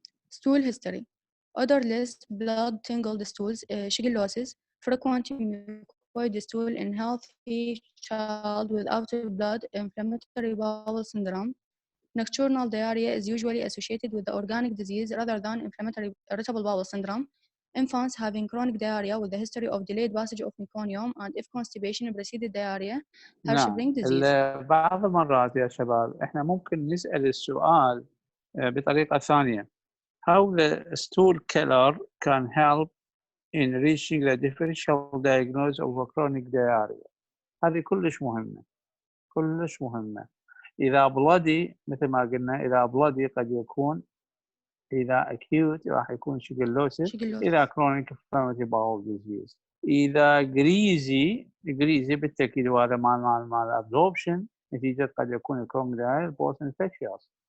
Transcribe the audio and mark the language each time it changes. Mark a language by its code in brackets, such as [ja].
[en] Stool history. Odorless, blood-tingled stools, shigellosis, frequent mucoid stool in healthy child without blood, inflammatory bowel syndrome. Nocturnal diarrhea is usually associated with the organic disease rather than inflammatory irritable bowel syndrome. Infants having chronic diarrhea with a history of delayed passage of meconium, and if constipation preceded diarrhea, [ar] نعم [en] Hirschsprung disease. [ar] بعض المرات يا شباب احنا ممكن نسأل السؤال بطريقة ثانية. [en] How the stool killer can help in reaching the differential diagnosis of a chronic diarrhea. [ar] هذه كلش مهمة، كلش مهمة. إذا bloody مثل ما قلنا، إذا bloody قد يكون، إذا acute راح يكون shigellosis، إذا chronic inflammatory bowel disease. إذا greasy بالتأكيد، وهذا مال malabsorption نتيجة قد يكون chronic diarrhea post infectious.